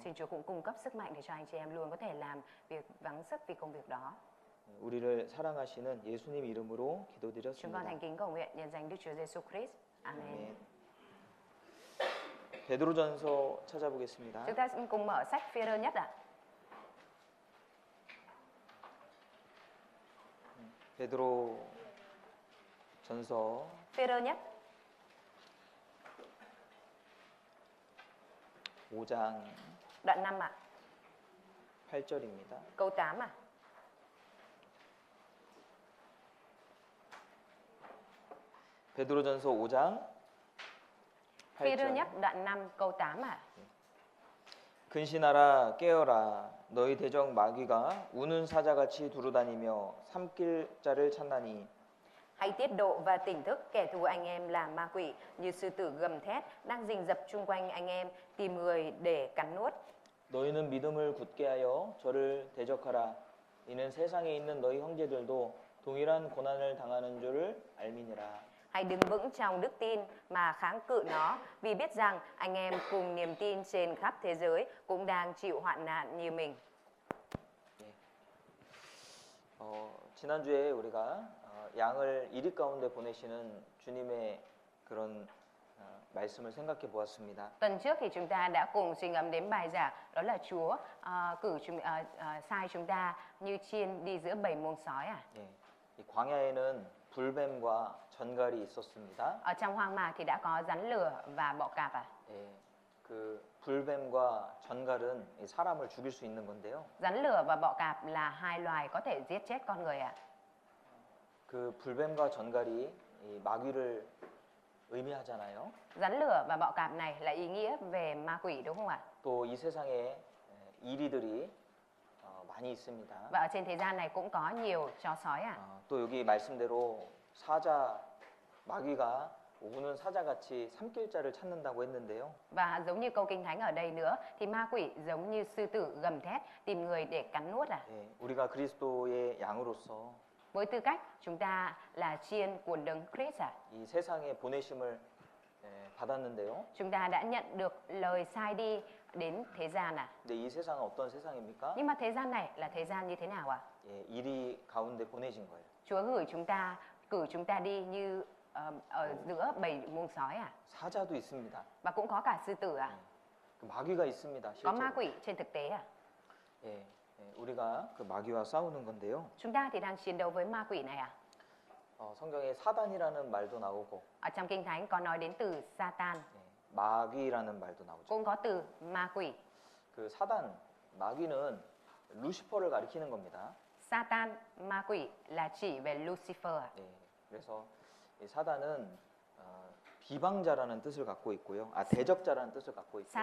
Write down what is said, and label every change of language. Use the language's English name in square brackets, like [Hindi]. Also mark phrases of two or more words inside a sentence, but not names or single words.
[Vietnamese] Xin Chúa cũng cung cấp sức mạnh để cho anh chị em luôn có thể làm việc gắng sức vì công việc đó. [Korean] 우리를 사랑하시는 예수님 이름으로 [Vietnamese] Chúng con [Korean] 기도드렸습니다. [Vietnamese] thành kính cầu nguyện nhân danh Đức Chúa Giêsu Christ. Amen. [Korean] 베드로전서 찾아보겠습니다. [Vietnamese] Chúng ta cùng mở sách Phi-rơ nhất ạ. [Korean] 베드로전서 [Vietnamese] Phi-rơ nhất [Korean] 5장 [Vietnamese] đoạn 5 ạ. [Korean] 8절입니다. [Vietnamese] Câu 8 ạ. [Korean] 베드로전서 5장 [Vietnamese] Phi-rơ [Korean] 8절. [Vietnamese] nhất đoạn 5 câu 8 ạ. [Korean] 근신하라 깨어라 너희 대적 마귀가 우는 사자같이 두루다니며 삼킬 자를 찾나니 [Vietnamese] Hãy tiết độ và tỉnh thức, kẻ thù anh em là ma quỷ, như sư tử gầm thét đang rình rập chung quanh anh em, tìm người để cắn nuốt. [Korean] 너희는 믿음을 굳게 하여 저를 대적하라 이는 세상에 있는 너희 형제들도 동일한 고난을 당하는 줄을 알미니라. [Vietnamese] Hãy đứng vững trong đức tin mà kháng cự nó, vì biết rằng anh em cùng niềm tin trên khắp thế giới cũng đang chịu hoạn nạn như mình. [Korean] 지난주에 우리가 양을 이리 가운데 보내시는 주님의 그런 말씀을 생각해 보았습니다. [Vietnamese] Tuần trước thì chúng ta đã cùng suy ngẫm đến bài giảng đó là Chúa sai chúng ta như chiên đi giữa bầy muông sói à. [Korean] 이 광야에는 불뱀과 전갈이 있었습니다. [Vietnamese] Ở trong hoang mạc thì đã có rắn lửa và bọ cạp à. [Korean] 그 불뱀과 전갈은 사람을 죽일 수 있는 건데요. [Vietnamese] Rắn lửa và bọ cạp là hai loài có thể giết chết con người ạ. [Korean] 그 불뱀과 전갈이 이 마귀를 의미하잖아요. [Vietnamese] Rắn lửa và bọ cạp này là ý nghĩa về ma quỷ đúng không ạ? [Korean] 또 이 세상에 이리들이 많이 있습니다. [Vietnamese] Và ở trên thế gian này cũng có nhiều chó sói à. [Korean] 또 여기 말씀대로 사자 마귀가 우는 사자같이 삼킬 자를 찾는다고 했는데요. [Vietnamese] Và giống như câu kinh thánh ở đây nữa thì ma quỷ giống như sư tử gầm thét tìm người để cắn nuốt à. [Korean] 우리가 그리스도의 양으로서 [Vietnamese] Với tư cách chúng ta là chiên của đấng Christ à. [Korean] 이 세상에 보내심을 받았는데요. [Vietnamese] Chúng ta đã nhận được lời sai đi đến thế gian à. [Korean] 근데 이 세상은 어떤 세상입니까? [Vietnamese] Nhưng mà thế gian này là thế gian như thế nào ạ? [Korean] 이리 가운데 보내진 거예요. [Vietnamese] Chúa cử chúng ta đi như ở giữa bầy muông sói à? [Korean] 사자도 있습니다. [Vietnamese] Và cũng có cả sư tử à? [Korean] 그 마귀가 있습니다. [Vietnamese] Có ma [Korean] 실제로. [Vietnamese] quỷ trên thực tế à? [Korean] 예, 우리가 그 마귀와 싸우는 건데요. [Vietnamese] Chúng ta thì đang chiến đấu với ma quỷ này à? [Korean] 성경에 사단이라는 말도 나오고 [Vietnamese] Ở trong Kinh Thánh có nói đến từ Satan, [Korean] 마귀라는 말도 나오죠. [Vietnamese] cũng có từ ma quỷ. [Korean] 그 사단, 마귀는 루시퍼를 가리키는 겁니다. [Vietnamese] Satan, ma quỷ là chỉ về Lucifer à? [Korean] 예, 그래서 이 사단은 비방자라는 뜻을 갖고 있고요. 대적자라는 뜻을 갖고 있고요.